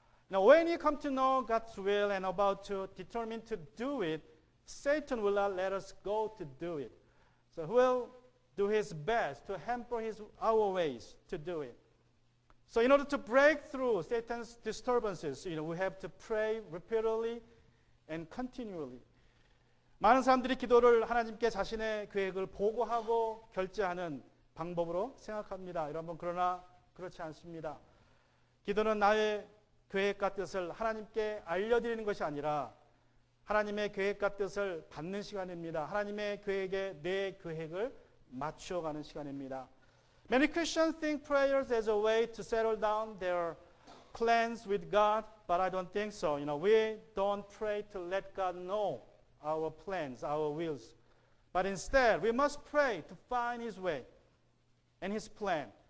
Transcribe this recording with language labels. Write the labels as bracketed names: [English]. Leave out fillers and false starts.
[English] Now, when you come to know God's will and about to determine to do it, Satan will not let us go to do it. So he will do his best to hamper our ways to do it. So in order to break through Satan's disturbances, we have to pray repeatedly and continually. [Korean] 많은 사람들이 기도를 하나님께 자신의 계획을 보고하고 결제하는 방법으로 생각합니다. 여러분, 그러나 그렇지 않습니다. 기도는 나의 계획과 뜻을 하나님께 알려드리는 것이 아니라 하나님의 계획과 뜻을 받는 시간입니다. 하나님의 계획에 내 계획을 맞추어가는 시간입니다. [English] Many Christians think prayers as a way to settle down their plans with God, but I don't think so. We don't pray to let God know our plans, our wills. But instead, we must pray to find His way and His plan.